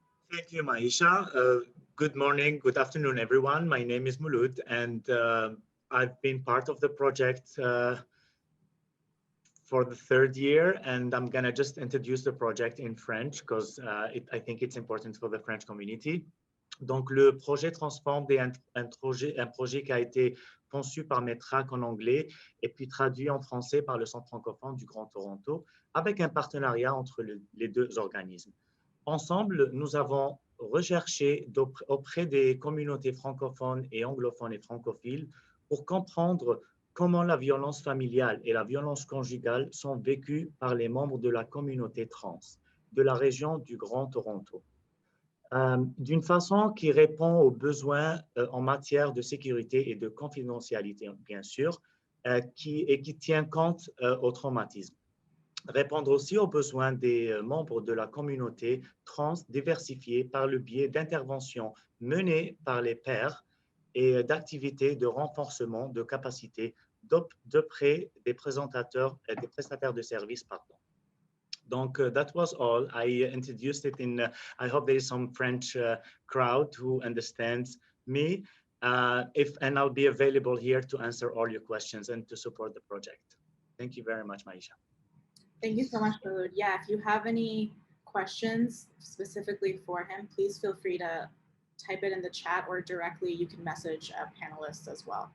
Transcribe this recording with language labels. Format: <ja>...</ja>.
<fr>Thank you, Maisha.</fr> <en>Good morning, good afternoon, everyone. My name is Maulud, and I've been part of the project for the third year, and I'm gonna just introduce the project in French because I think it's important for the French community.</en> <fr>Donc, le projet TransFormed est un projet qui a été conçu par METRAC en anglais et puis traduit en français par le Centre francophone du Grand Toronto avec un partenariat entre les deux organismes. Ensemble, nous avons recherché auprès des communautés francophones et anglophones et francophiles pour comprendre comment la violence familiale et la violence conjugale sont vécues par les membres de la communauté trans de la région du Grand Toronto. D'une façon qui répond aux besoins en matière de sécurité et de confidentialité, bien sûr, et qui tient compte au traumatisme. Répondre aussi aux besoins des membres de la communauté trans diversifiée par le biais d'interventions menées par les pairs et d'activités de renforcement de capacités d'auprès des prestataires de services.</fr> <en>Pardon. Donc, that was all. I introduced it in, I hope there is some French crowd who understands me. And I'll be available here to answer all your questions and to support the project. Thank you very much, Maisha. Thank you so much, Maulud. Yeah, if you have any questions specifically for him, please feel free to type it in the chat, or directly you can message a panelist as well.</en>